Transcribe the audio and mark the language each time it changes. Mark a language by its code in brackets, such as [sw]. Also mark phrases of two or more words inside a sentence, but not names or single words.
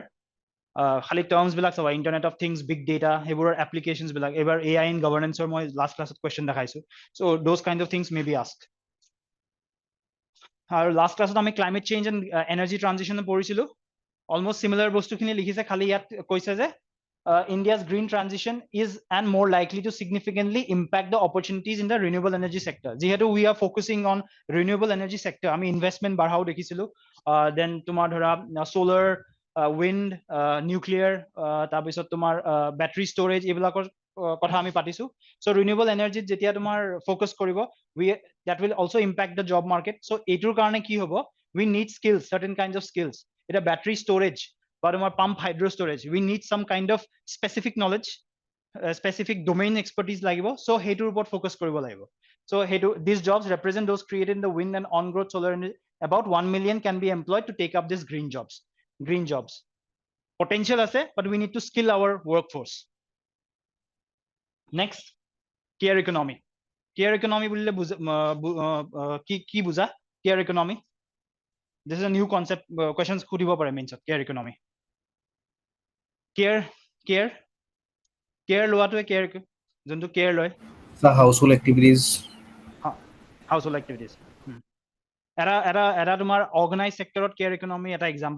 [as] খালি টাৰ্মছ বিলাক চাবা, [en] Internet of Things, big data, [as] সেইবোৰৰ এপ্লিকেশ্যনছ বিলাক। এইবাৰ AI ইন গভৰ্নেন্সৰ মই লাষ্ট ক্লাছত কুৱেশ্যন দেখাইছো। [en] so those kind of things may be asked. [as] আৰু লাষ্ট ক্লাছত আমি [en] climate change and energy transition [as] পঢ়িছিলো। অলমষ্ট চিমিলাৰ বস্তুখিনি লিখিছে, খালি ইয়াত কৈছে যে [en] India's green transition is and more likely to significantly impact the opportunities in the renewable energy sector. যিহেতু we are focusing on renewable energy sector, [as] আমি ইনভেষ্টমেণ্ট বাঢ়াও দেখিছিলো। [en] দেন [as] তোমাৰ ধৰা [en] solar, wind, nuclear, [as] তাৰপিছত তোমাৰ [en] battery storage, [as] এইবিলাকৰ কথা আমি পাতিছো। চ' ৰিনিউৱেবল এনাৰ্জিত যেতিয়া তোমাৰ ফ'কাছ কৰিব, [en] that will also impact the job market. [as] চ' এইটোৰ কাৰণে কি হ'ব, [en] we need skills, certain kinds of skills. [as] এতিয়া [en] battery storage [as] বা তোমাৰ [en] pump hydro storage, we need some kind of specific knowledge, specific domain expertise লাগিব। [as] চ' সেইটোৰ ওপৰত ফ'কাছ কৰিব লাগিব। [en] চ' সেইটো these jobs represent those created in the wind and on-growth solar energy. About 1 million can be employed to take up these green jobs. Green jobs. Potential আছে, but we need to skill our workforce. Next, care economy. Care economy [as] বুলিলে কি বুজা? [en] Care economy. This is a new concept. Questions [as] সুধিব পাৰে মেইনছত [en] care economy. [as] কেয়াৰ লোৱাটোৱে কেয়াৰ, যোনটো কেয়াৰ লয় [en] household activities. household activities [as] এটা তোমাৰ অৰ্গেনাইজ ছেক্টৰত [en] care economy [as] এটা এক্সাম্পল।